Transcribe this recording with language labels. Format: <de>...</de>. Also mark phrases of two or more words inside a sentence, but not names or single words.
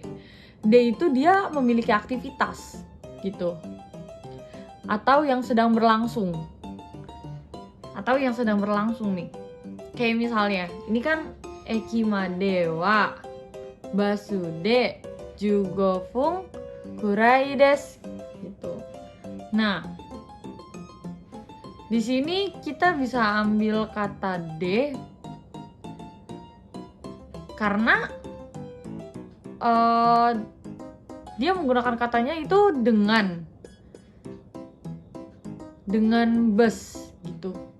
<id>D itu dia memiliki aktivitas gitu. Atau yang sedang berlangsung. Nih. Kayak misalnya, ini kan</id> <ja>駅まではバスで15分くらいです</ja> <id>gitu. Nah, di sini kita bisa ambil kata D karena dia menggunakan katanya itu dengan bus gitu.</id>